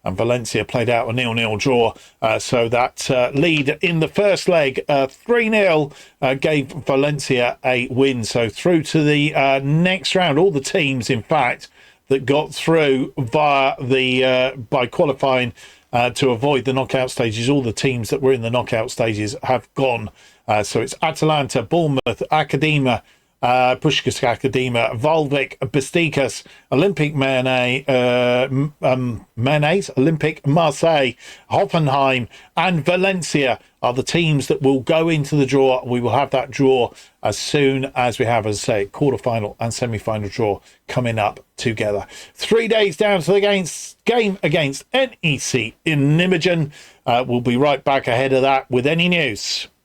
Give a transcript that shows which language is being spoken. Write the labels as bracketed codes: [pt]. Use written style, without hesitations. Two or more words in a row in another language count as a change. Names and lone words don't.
[en] and Valencia played out a 0-0 draw. So that lead in the first leg, 3-0, gave Valencia a win. So through to the next round, all the teams, in fact, that got through via the by qualifying to avoid the knockout stages, all the teams that were in the knockout stages have gone. So it's Atalanta, Bournemouth, Academia, Puskás Academia, Waalwijk, Besiktas, Olympique Lyonnais, Olympique Marseille, Hoffenheim and Valencia are the teams that will go into the draw. We will have that draw as soon as we have, as I say, quarter-final and semi-final draw coming up together. 3 days down to the game against NEC in Nijmegen. We'll be right back ahead of that with any news.